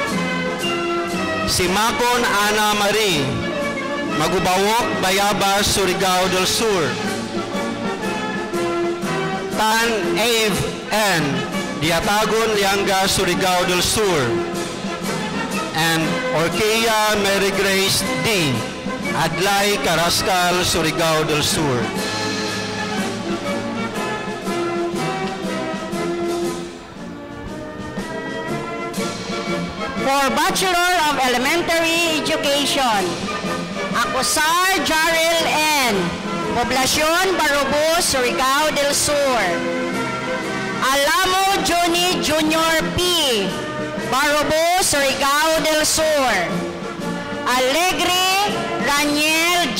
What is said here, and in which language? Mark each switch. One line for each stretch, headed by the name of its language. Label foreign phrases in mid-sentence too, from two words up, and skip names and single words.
English: Simacon Ana Marie, Magubawok, Bayabas, Surigao del Sur. Tan Ave N. Diatagon, Lianga, Surigao del Sur. And Orkea Mary Grace D. Adlay, Carrascal, Surigao del Sur. For Bachelor of Elementary Education, Acosar Jarrell N. Poblacion, Barubo, Surigao del Sur. Alamo Johnny Jr. P. Barubo, Surigao del Sur. Alegre Raniel J.